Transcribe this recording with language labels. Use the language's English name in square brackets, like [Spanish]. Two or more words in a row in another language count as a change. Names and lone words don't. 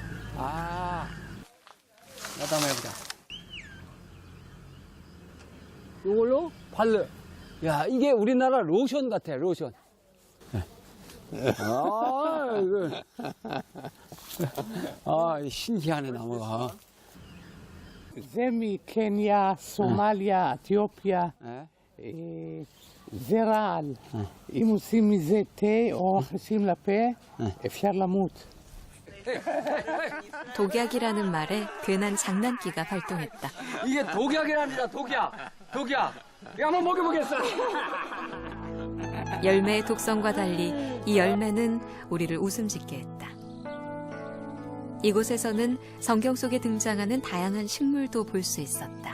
[Korean] 나도 한번 해보자. 이걸로 발로. 야, 이게 우리나라 로션 같아, 로션. 이거. 아, 신기하네, 나무가. [Hebrew] זה מקניה, סומליה, אתיופיה. זה רעל. אם עושים מזה תה או מכניסים לפה, אפשר למות. [Korean] 독약이라는 말에 괜한 장난기가 발동했다. 이게 독약이랍니다, 독약. 독약. 이거 한번 먹여보겠어. 열매의 독성과 달리 이 열매는 우리를 웃음짓게 했다. 이곳에서는 성경 속에 등장하는 다양한 식물도 볼 수 있었다.